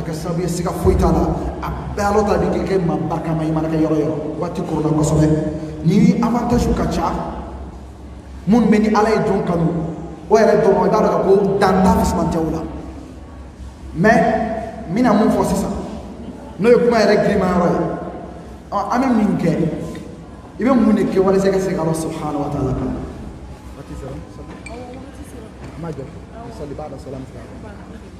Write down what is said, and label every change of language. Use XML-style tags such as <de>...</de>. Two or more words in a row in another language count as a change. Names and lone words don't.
<bm>kɛ sababu ye siga foyi t'a la a bɛɛ ala ta bɛ kɛ maa barikama i mana kɛ yɔrɔ yɔrɔ waati kɔrɔla kosɛbɛ ni avantage ka ca minnu bɛ ni ala ye jɔn kanu o yɛrɛ dɔrɔn i b'a dɔn ko dan t'a fusamantiyaw la mais n bɛna mun fɔ sisan n'o ye kuma yɛrɛ girimayɔrɔ ye an bɛ min kɛ i bɛ mun de kɛ walasa i ka se ka ala</bm> <ar>سبحانه وتعالى</ar> <bm>kan</bm> <ar>ما جاء صلي بعد السلام</ar>